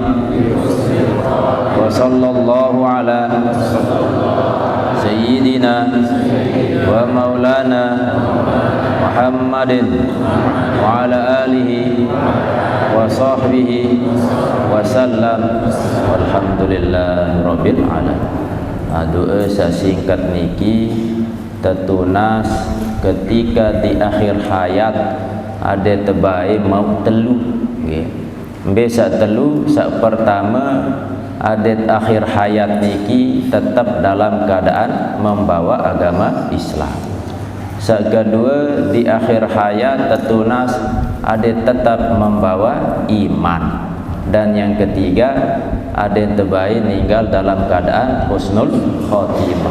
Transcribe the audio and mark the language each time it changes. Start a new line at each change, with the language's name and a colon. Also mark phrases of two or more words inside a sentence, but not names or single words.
Arabic: وصلى الله على سيدنا ومولانا محمد وعلى آله وصحبه وسلم. والحمد لله رب العالمين.
Sasak: Doa singkat niki tetunas ketika di akhir hayat ada terbaik mau telu nggih. Mbesa telu sak pertama ada akhir hayat niki
Indonesian: tetap dalam keadaan membawa agama Islam.
Sasak: Sak kedua di akhir hayat tetunas ada tetap membawa iman.
Indonesian: Dan yang ketiga ada terbaik meninggal dalam keadaan
Arabic: حسن الخاتمة.